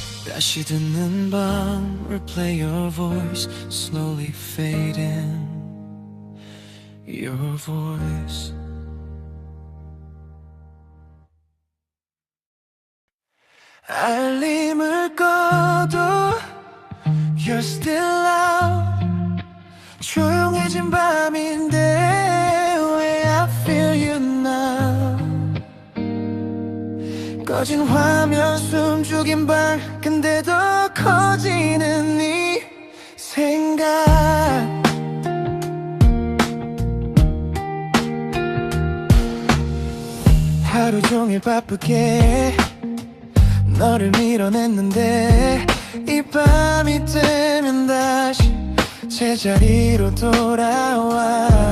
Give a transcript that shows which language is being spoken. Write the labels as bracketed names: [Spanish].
[Korean] 다시 듣는 밤 [English] Replay your voice. Slowly fading your voice. [Korean] 알림을 꺼도 [English] You're still out. [Korean] 조용해진 밤인데 왜 [English] I feel you now. [Korean] 꺼진 화면 숨죽인 방 근데 더 커지는 네 생각. 하루 종일 바쁘게 너를 밀어냈는데 이 밤이 되면 다시 제자리로 돌아와.